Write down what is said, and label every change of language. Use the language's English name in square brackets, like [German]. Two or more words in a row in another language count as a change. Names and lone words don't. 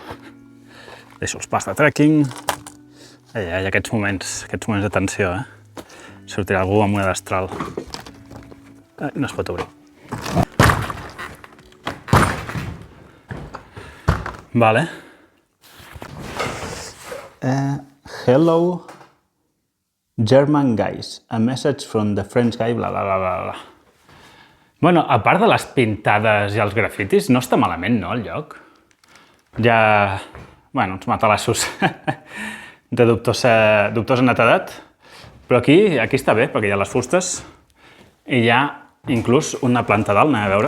[Catalan] Deixo els pals de trekking. Hi ha aquests moments de tensió, Sortirà algú amb una destral. No es pot obrir. Vale. [English] Hello, German guys. A message from the French guy, bla, bla, bla, bla. [Catalan] Bueno, a part de les pintades i els grafitis, no està malament, no, el lloc? Hi ha, bueno, uns matalassos de dubtosa netedat, però aquí està bé, perquè hi ha les fustes i hi ha inclús una planta dalt, anem a veure.